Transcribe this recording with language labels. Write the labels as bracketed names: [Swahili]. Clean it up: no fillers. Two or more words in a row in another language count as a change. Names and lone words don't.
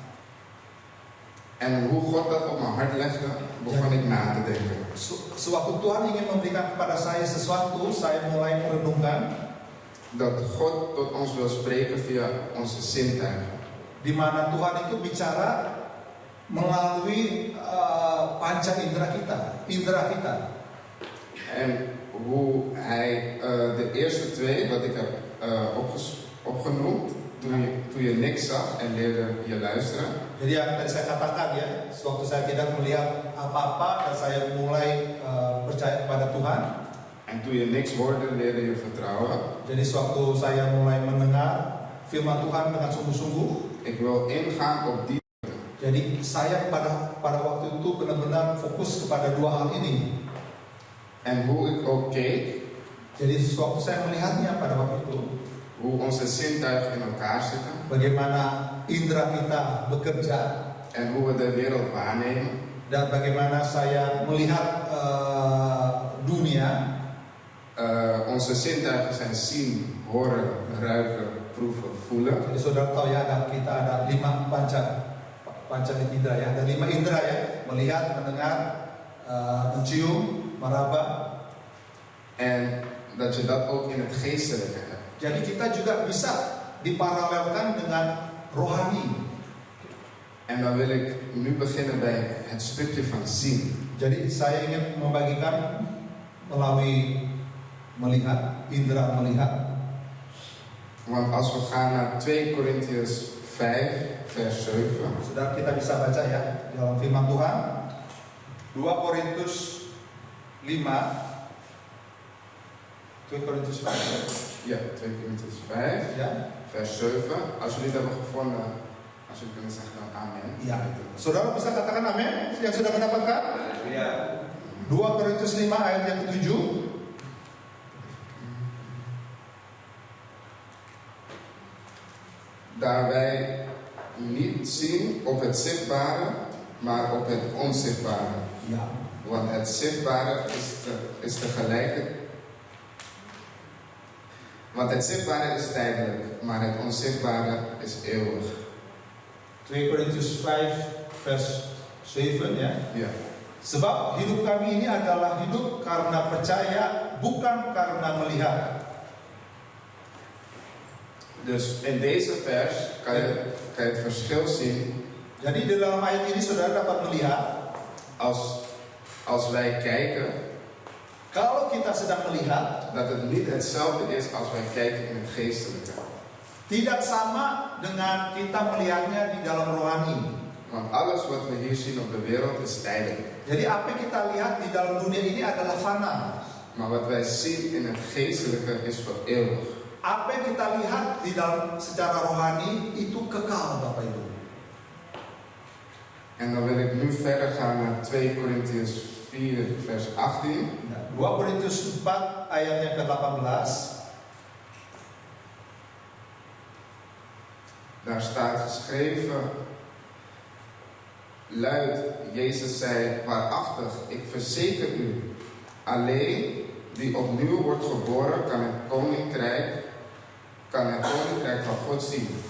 [Dutch] En hoe God dat op mijn hart legde, begon ik na te denken. [Indonesian] Sewaktu Tuhan ingin memberikan kepada saya sesuatu, saya mulai merenungkan [Dutch] Dat God tot ons wil spreken via onze zintuigen. [Indonesian] di mana Tuhan itu bicara melalui panca indera kita. [Dutch] En hoe hij de eerste twee, wat ik heb opgenoemd, toen je niks zag en leerde je luisteren. [Indonesian] Jadi yang tadi saya katakan ya, sewaktu saya tidak melihat apa-apa dan saya mulai percaya kepada Tuhan. [Dutch] En toen je niks hoorde, leerde je vertrouwen. [Indonesian] Jadi sewaktu saya mulai mendengar firman Tuhan dengan sungguh-sungguh. [Dutch] Ik wil ingaan op die. [Indonesian] Jadi saya pada waktu itu benar-benar fokus kepada dua hal ini. [Dutch] En hoe ik ook keek. [Indonesian] Jadi sewaktu saya melihatnya pada waktu itu. [Dutch] Hoe onze zintuigen in elkaar zitten. [Indonesian] Bagaimana indera kita bekerja. [Dutch] En hoe we de wereld waarnemen. [Indonesian] Dan bagaimana saya melihat dunia. [Dutch] Onze zintuigen zijn zien, horen, ruiken, proeven, voelen. [Indonesian] Jadi saudara tahu ya, kita ada 5 panca indera ya, ada 5 indera ya, melihat, mendengar, mencium, meraba. [Dutch] En dat je dat ook in het geestelijke hebt. [Indonesian] Jadi kita juga bisa diparalelkan dengan rohani. [Dutch] En dan wil ik nu beginnen bij het stukje van zien. [Indonesian] Jadi saya ingin membagikan melalui melihat, indera melihat. [Dutch] Want als we gaan naar 2 Korintiërs 5 vers 7. [Indonesian] Saudara, kita bisa baca ya dalam firman Tuhan 2 Korintus 5. 2 Korintus 5. [Dutch] Ja, 2 Korintiërs 5 ja. vers 7. Als jullie het hebben gevonden, als jullie kunnen zeggen dan amen. Ja. [Indonesian] Saudara bisa katakan amin yang sudah mendapatkan? Ja. 2 Korintus 5 ayat yang ke-7. [Dutch] Daar wij niet zien op het zichtbare, maar op het onzichtbare. Ja. Want het zichtbare is tegelijk. Want het zichtbare is tijdelijk, maar het onzichtbare is eeuwig. [Indonesian] 2 Korintus 5 vers 7 ya. Ja. Sebab hidup kami ini adalah hidup karena percaya, bukan karena melihat. [Dutch] Dus in deze vers kan je het verschil zien. [Indonesian] Jadi di dalam ayat ini saudara dapat melihat, [Dutch] als wij kijken, [Indonesian] kalau kita sedang melihat, [Dutch] dat het niet hetzelfde is als wij kijken in het geestelijke. [Indonesian] Tidak sama dengan kita melihatnya di dalam rohani. [Dutch] Want alles wat we hier zien op de wereld is tijdelijk. [Indonesian] Jadi apa yang kita lihat di dalam dunia ini adalah fana. [Dutch] Maar wat wij zien in het geestelijke is voor eeuwig. [Indonesian] Apa yang kita lihat di dalam secara rohani itu kekal, Bapak Ibu. [Dutch] En dan wil ik nu verder gaan naar 2 Korintiërs 4 vers 18. [Indonesian] 2 Korintus 4 ayat yang ke-18. [Dutch] Daar staat geschreven, luid, Jezus zei, waarachtig, ik verzeker u, alleen die opnieuw wordt geboren kan het koninkrijk van God zien.